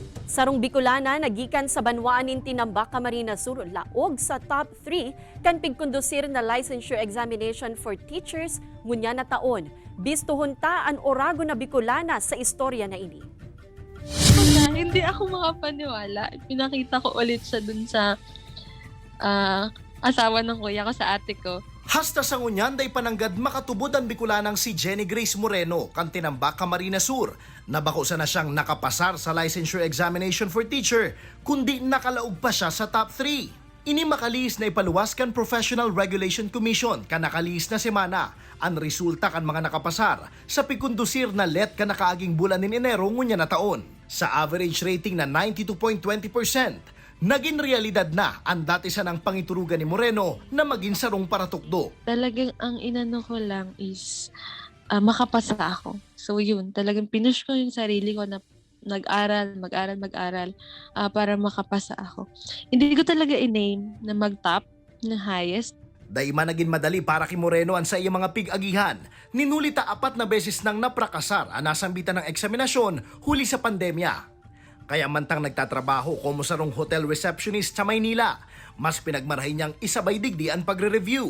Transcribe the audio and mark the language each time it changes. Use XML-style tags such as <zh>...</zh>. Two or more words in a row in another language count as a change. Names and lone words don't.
<bik>Sarong Bicolana nagikan sa banwaan tinambak Camarines Sur laog sa top 3 kan pigkondusir na</bik> <en>licensure examination for teachers</en> <bik>ngunya na taon. Bistuhon ta an orago na Bicolana sa istorya na ini.</bik> <tl>Hindi ako makapaniwala. Pinakita ko ulit siya dun sa asawa ng kuya ko, sa ate ko.</tl> <bik>Hasta sa ngunyan day pananggad makatubod ang Bicolanang si Jenny Grace Moreno kan tinambak Camarines Sur. Nabako na siyang nakapasar sa</bik> <en>licensure examination for teacher</en> <bik>kundi nakalaog pa siya sa top 3. Ini makalis na ipaluwas kan Professional Regulation Commission kan nakalis na semana ang resulta kan mga nakapasar sa pikundusir na let kan nakaaging bulan ni Enero ngunya na taon. Sa</bik> <en>average rating</en> <bik>na 92.20%, naging realidad na ang dati sanang pangiturugan ni Moreno na maging sarong paratukdo.</bik> <tl>Talagang ang inano ko lang is makapasa ako. So yun, talagang pinush ko yung sarili ko na mag-aral para makapasa ako. Hindi ko talaga in-aim na mag-top, na highest.</tl> <bik>Daima naging madali para kay Moreno ang sa iyang mga pig-agihan. Ninulita 4 na beses nang naprakasar ang nasambitan ng eksaminasyon huli sa pandemya. Kaya mantang nagtatrabaho como sarong</bik> <en>hotel receptionist</en> <bik>sa Maynila, mas pinagmarahin niyang isabay digdi ang pagre-review.</bik>